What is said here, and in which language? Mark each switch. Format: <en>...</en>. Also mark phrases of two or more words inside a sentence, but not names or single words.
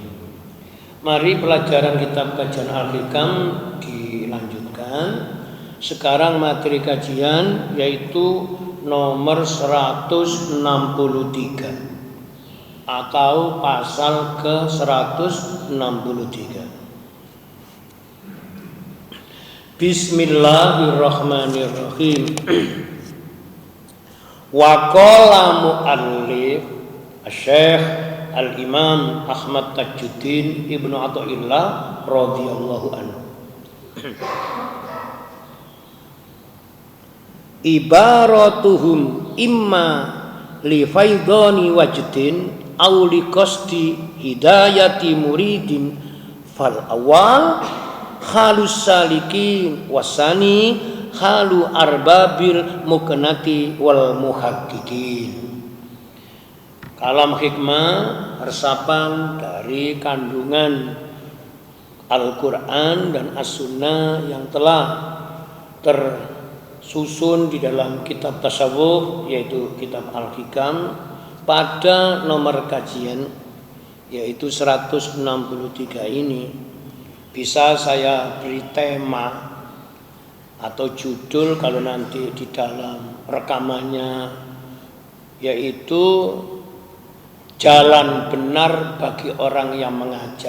<id>Mari pelajaran kitab Kajian Al-Hikam dilanjutkan. kajian. Sekarang materi kajian yaitu nomor 163 atau pasal ke 163.</id> <ar>بسم الله الرحمن الرحيم.</ar> <id>Wa qala mu'allif Syekh Al-Imam Ahmad Tajuddin Ibnu Athaillah</id> <ar>رضي الله عنه. عباراتهم إما لفيضان وجد أو لقصد هداية مريد فالأول حال السالكين والثاني حال أرباب المكنة والمحققين.</ar> <id>Kalam hikmah resapan dari kandungan Al-Quran dan As-Sunnah yang telah tersusun di dalam kitab tasawuf yaitu kitab Al-Hikam pada nomor kajian yaitu 163 ini bisa saya beri tema atau judul kalau nanti di dalam rekamannya yaitu jalan benar bagi orang yang mengajar.</id>